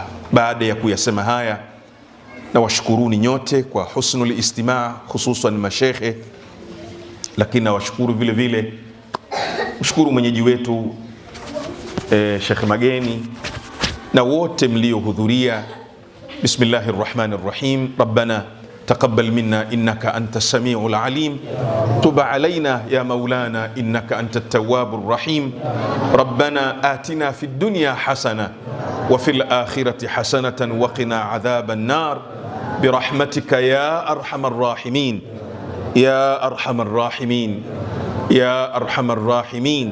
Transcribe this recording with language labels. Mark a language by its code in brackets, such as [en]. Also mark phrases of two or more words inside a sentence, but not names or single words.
[sw] Baada ya kuyasema haya, na washukuruni nyote kwa [ar] حسن الاستماع, [sw] hususan mashekhe, lakini na washukuru vile vile, mshukuru mwenyeji wetu Sheikh Mageni na wote mliohudhuria. [ar] بسم الله الرحمن الرحيم ربنا تقبل منا إنك أنت السميع العليم تب علينا يا مولانا إنك أنت التواب الرحيم. ربنا آتنا في الدنيا حسنة وفي الآخرة حسنة وقنا عذاب النار برحمتك يا أرحم الراحمين يا أرحم الراحمين يا أرحم الراحمين.